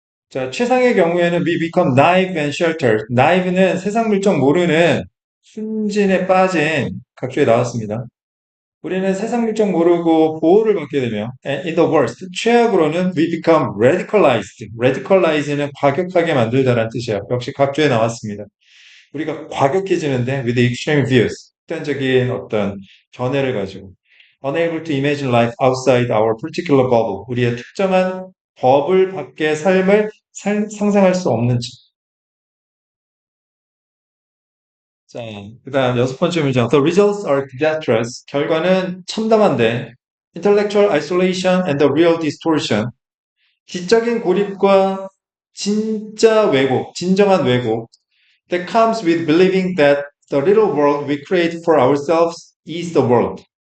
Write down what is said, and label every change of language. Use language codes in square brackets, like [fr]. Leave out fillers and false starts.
[ko] 자, 최상의 경우에는 [en] we become naive and sheltered. [ko] naive는 세상 물정 모르는 순진에 빠진 각주에 나왔습니다. 우리는 세상 물정 모르고 보호를 받게 되며 [en] and in the worst, [ko] 최악으로는 [en] we become radicalized. [ko] radicalize는 과격하게 만들다라는 뜻이에요. 역시 각주에 나왔습니다. 우리가 과격해지는데 [en] with extreme views, [ko] 극단적인 어떤 견해를 가지고 [en] unable to imagine life outside our particular bubble, [ko] 우리의 특정한 버블 밖의 삶을 상상할 수 없는 점. 자, 그 다음 여섯 번째 문장. [en] The results are disastrous. [ko] 결과는 참담한데 [en] intellectual isolation and the real distortion. [ko] 지적인 고립과 진짜 왜곡, 진정한 왜곡 [en] that comes with believing that the little world we create for ourselves is the world.